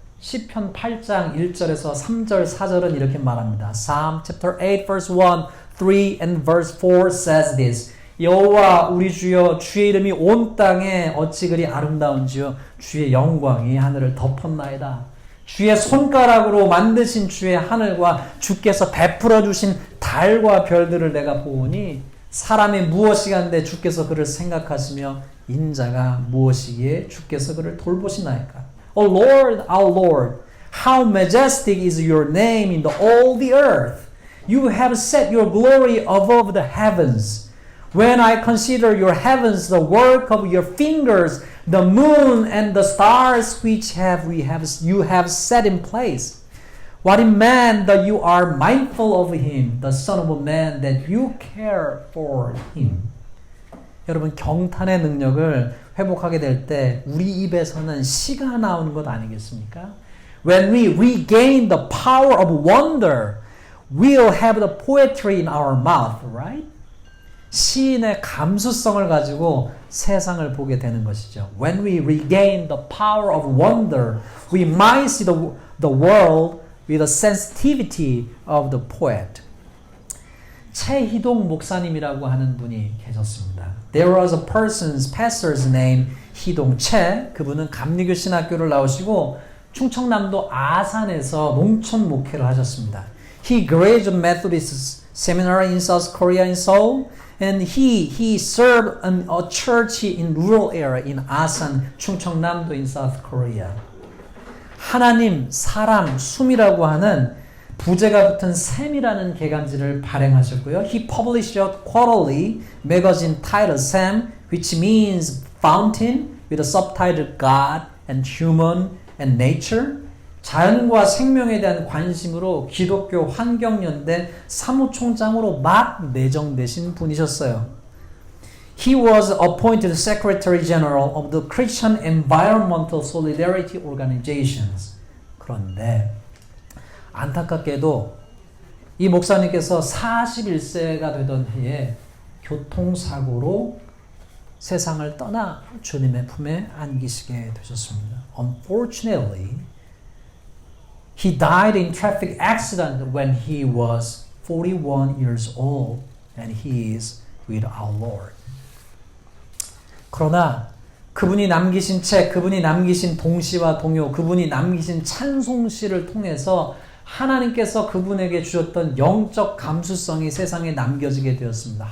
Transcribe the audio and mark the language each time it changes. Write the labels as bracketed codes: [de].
[ko] 시편 8장 1절에서 3절 4절은 이렇게 말합니다. [en] Psalm chapter 8 verse 1, 3 and verse 4 says this. [ko] 여호와 우리 주여 주의 이름이 온 땅에 어찌 그리 아름다운지요 주의 영광이 하늘을 덮었나이다. 주의 손가락으로 만드신 주의 하늘과 주께서 베풀어 주신 달과 별들을 내가 보오니 사람이 무엇이간데 주께서 그를 생각하시며 인자가 무엇이기에 주께서 그를 돌보시나이까. [en] O Lord, our Lord, how majestic is your name in all the earth. You have set your glory above the heavens. When I consider your heavens, the work of your fingers, the moon and the stars which you have set in place. What in man that you are mindful of him, the son of man that you care for him. [ko] 여러분 경탄의 능력을 회복하게 될 때 우리 입에서는 시가 나오는 것 아니겠습니까? [en] When we regain the power of wonder, we'll have the poetry in our mouth, right? [ko] 시인의 감수성을 가지고 세상을 보게 되는 것이죠. [en] When we regain the power of wonder, we might see the world with the sensitivity of the poet. [ko] 최희동 목사님이라고 하는 분이 계셨습니다. [en] There was a pastor's name 희동 최. [ko] 그분은 감리교 신학교를 나오시고 충청남도 아산에서 농촌 목회를 하셨습니다. [en] He graduated Methodist Seminary in South Korea in Seoul, and he served in a church in rural area in Asan, 충청남도 in South Korea. [ko] 하나님, 사람, 숨이라고 하는 부제가 붙은 샘이라는 개간지를 발행하셨고요. [en] He published a quarterly magazine titled Sam, which means fountain, with a subtitle God and Human and Nature. [ko] 자연과 생명에 대한 관심으로 기독교 환경연대 사무총장으로 막 내정되신 분이셨어요. [en] He was appointed Secretary General of the Christian Environmental Solidarity Organizations. [ko] 그런데 안타깝게도 이 목사님께서 41세가 되던 해에 교통사고로 세상을 떠나 주님의 품에 안기시게 되셨습니다. [en] Unfortunately, he died in traffic accident when he was 41 years old, and he is with our Lord. [ko] 그러나 그분이 남기신 책, 그분이 남기신 동시와 동요, 그분이 남기신 찬송시를 통해서 하나님께서 그분에게 주셨던 영적 감수성이 세상에 남겨지게 되었습니다.